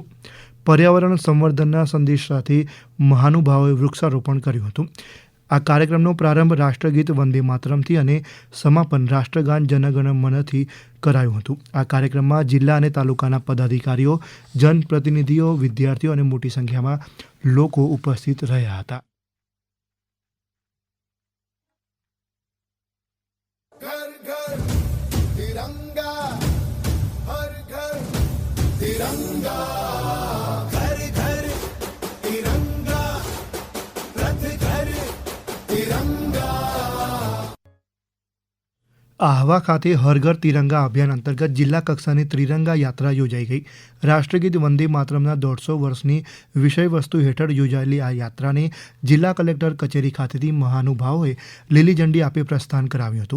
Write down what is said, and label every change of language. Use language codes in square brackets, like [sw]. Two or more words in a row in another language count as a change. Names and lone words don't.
[gu] પર્યાવરણ સંવર્ધનના સંદેશ સાથે મહાનુભાવોએ વૃક્ષારોપણ કર્યું હતું. આ કાર્યક્રમનો પ્રારંભ રાષ્ટ્રગીત વંદે માતરમથી અને સમાપન રાષ્ટ્રગાન જનગણ મનથી કરાયું હતું. આ કાર્યક્રમમાં જિલ્લા અને તાલુકાના પદાધિકારીઓ, જનપ્રતિનિધિઓ, વિદ્યાર્થીઓ અને મોટી સંખ્યામાં લોકો ઉપસ્થિત રહ્યા હતા. [hi] घर घर तिरंगा, हर घर तिरंगा, घर घर तिरंगा, रथ घर तिरंगा. [gu] આહવા ખાતે હર ઘર તિરંગા અભિયાન અંતર્ગત જિલ્લા કક્ષાની ત્રિરંગા યાત્રા યોજાઈ ગઈ. રાષ્ટ્રગીત વંદે માતરમના 150 વર્ષની વિષયવસ્તુ હેઠળ યોજાયેલી આ યાત્રાને જિલ્લા કલેક્ટર કચેરી ખાતેથી મહાનુભાવોએ લીલી ઝંડી આપી પ્રસ્થાન કરાવ્યું હતું.